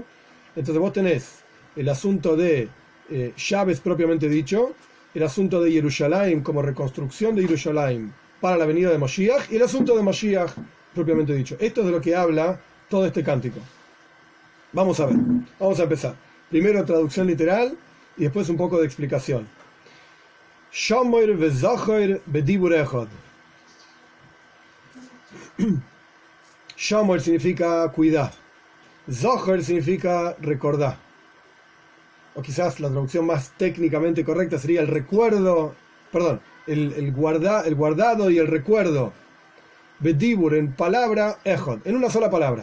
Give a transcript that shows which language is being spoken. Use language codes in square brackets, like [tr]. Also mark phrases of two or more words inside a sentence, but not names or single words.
[es] Entonces vos tenés el asunto de Shabes propiamente dicho, el asunto de Yerushalayim como reconstrucción de Yerushalayim para la venida de Mashiach, y el asunto de Mashiach propiamente dicho. Esto es de lo que habla todo este cántico. Vamos a ver, vamos a empezar. Primero traducción literal y después un poco de explicación. [he] שמור וזכור בדיבור אחד. [es] Shomer significa cuidar. Zacher significa recordar. O quizás la traducción más técnicamente correcta sería el recuerdo, perdón, el guardado y el recuerdo. Bedibur en palabra, echad, en una sola palabra.